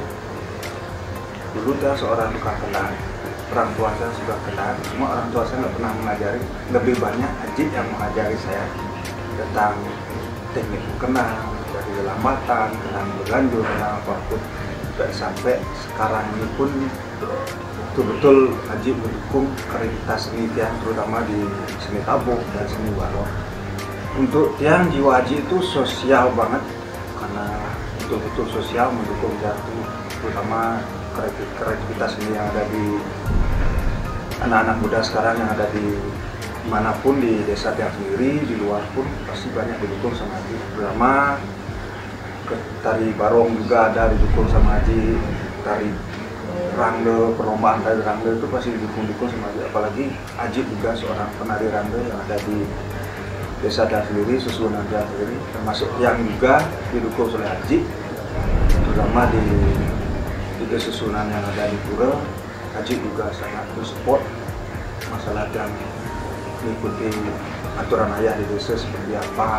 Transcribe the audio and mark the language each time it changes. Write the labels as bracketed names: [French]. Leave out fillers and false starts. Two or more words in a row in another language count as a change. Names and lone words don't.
[Indonesian] Dulu dia seorang tukang kenang, orang tua saya sudah kenang, cuma orang tua saya nggak pernah mengajari. Lebih banyak Aji yang mengajari saya tentang teknik kenang, dari lambatan, kenang berganjur, kenang apapun. Dan sampai sekarang ini pun betul-betul Aji mendukung kreativitas seni tiang, terutama di seni tabuh dan seni barong. Untuk tiang jiwa Aji itu sosial banget, karena betul-betul sosial, mendukung jatuh, terutama kreativitas ini yang ada di anak-anak muda sekarang yang ada di manapun di desa tiang sendiri, di luar pun pasti banyak didukung sama Aji. Terutama tari barong juga ada didukung sama Aji, tari rangde, perlombaan tari rangde itu pasti didukung sama Aji. Apalagi Aji juga seorang penari rangde yang ada di desa tiang sendiri, susunan tiang sendiri, termasuk yang juga didukung oleh Aji, terutama di susunan yang ada di Pura. Aji juga sangat support masalah yang mengikuti aturan ayah di desa seperti apa.